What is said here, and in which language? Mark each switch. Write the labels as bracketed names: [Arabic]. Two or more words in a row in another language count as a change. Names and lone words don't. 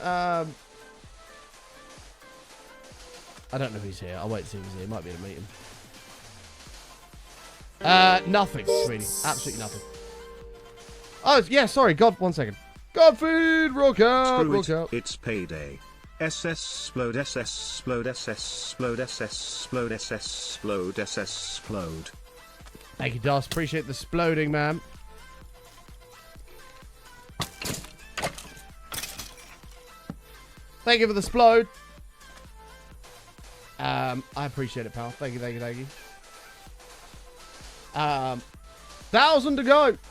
[English] I don't know if he's here. I'll wait to see if he's here. Might be in a meeting. Nothing, sweetie. Absolutely nothing. Oh, yeah, sorry. God, 1 second. God food, rock out, rock out. It's payday. SS splode, SS splode, SS splode, SS splode, SS splode, SS splode. Thank you, Doss. Appreciate the sploding, man. Thank you for the splode. I appreciate it, pal. Thank you, thank you, thank you. 1,000 to go.